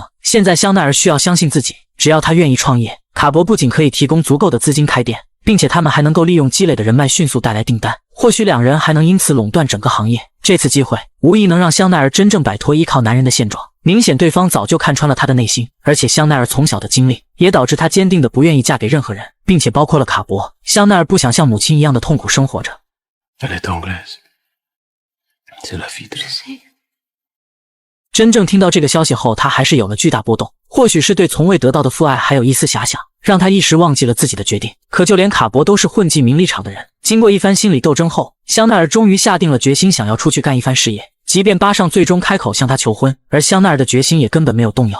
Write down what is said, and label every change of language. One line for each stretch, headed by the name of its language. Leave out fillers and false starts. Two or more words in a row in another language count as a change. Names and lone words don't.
Chinese: 现在香奈儿需要相信自己，只要他愿意创业，卡博不仅可以提供足够的资金开店，并且他们还能够利用积累的人脉迅速带来订单，或许两人还能因此垄断整个行业。这次机会无疑能让香奈儿真正摆脱依靠男人的现状。明显对方早就看穿了他的内心，而且香奈儿从小的经历也导致他坚定的不愿意嫁给任何人，并且包括了卡博。香奈儿不想像母亲一样的痛苦生活着。
French: Elle est anglaise. C'est la fille de...
Chinese: 真正听到这个消息后，他还是有了巨大波动。或许是对从未得到的父爱还有一丝遐想，让他一时忘记了自己的决定。可就连卡博都是混迹名利场的人，经过一番心理斗争后，香奈儿终于下定了决心，想要出去干一番事业。即便巴尚最终开口向他求婚，而香奈儿的决心也根本没有动摇。